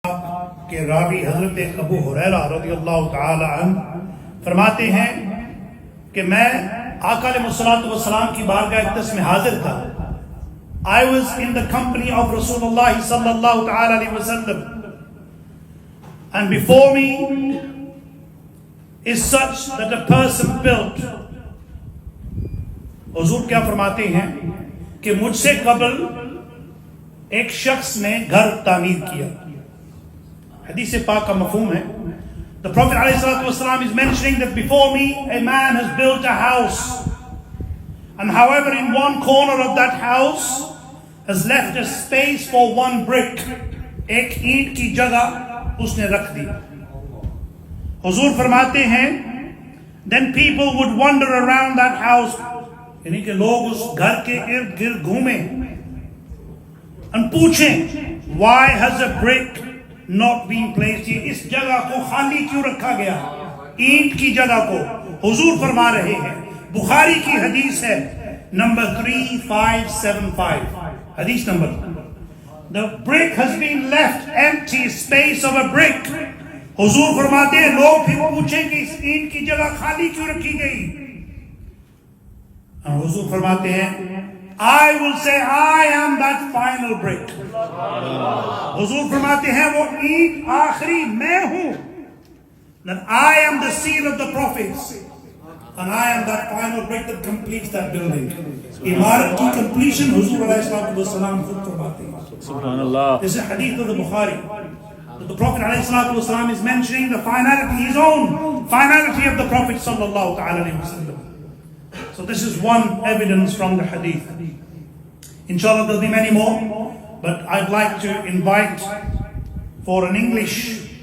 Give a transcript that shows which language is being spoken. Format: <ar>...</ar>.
<hi>के रावी हजरत अबू हुरैरा रज़ियल्लाहु ताला अन्हु फरमाते हैं कि मैं आका अलैहिस्सलातु वस्सलाम की बारगाह अक़दस में हाजिर था.</hi> <en>I was in the company of Rasulullah sallallahu ta'ala alayhi wa sallam, and before me is such that a person built.</en> <hi>हुजूर क्या फरमाते हैं कि मुझसे कबल एक शख्स ने घर तामीर किया. हदीस पाक का मफ़हूम है.</hi> <en>The Prophet ﷺ is mentioning that before me a man has built a house, and however in one corner of that house has left a space for one brick.</en> <hi>एक ईंट की जगह उसने रख दी. हुजूर फरमाते हैं</hi> <en>then people would wander around that house,</en> <hi>यानी कि लोग उस घर के इर्द गिर्द घूमें</hi> <en>and</en> <hi>पूछें</hi> <en>why has a brick not been placed here?</en> <hi>इस जगह को खाली क्यों रखा गया, ईंट की जगह को. हुजूर फरमा रहे हैं, बुखारी की हदीस है नंबर 3575, हदीस number.</hi> <en>The brick has been left empty, space of a brick.</en> <hi>हुजूर फरमाते हैं लोग फिर पूछें कि इस ईंट की जगह खाली क्यों रखी गई. और हुजूर फरमाते हैं</hi> <en>I will say I am that final brick.</en> <hi>हुजूर फरमाते हैं वो ईंट आखिरी मैं हूं.</hi> <en>That I am the seal of the prophets, and I am that final brick that completes that building.</en> <hi>इमारत की completion हुजूर अलैहि वसल्लम खुद फरमाते हैं.</hi> <ar>Subhanallah.</ar> <en>This is a hadith of the Bukhari. The Prophet ﷺ is mentioning the finality, his own finality of the Prophet sallallahu alaihi wasallam. So this is one evidence from the hadith. Inshallah there'll be many more, but I'd like to invite for an English</en>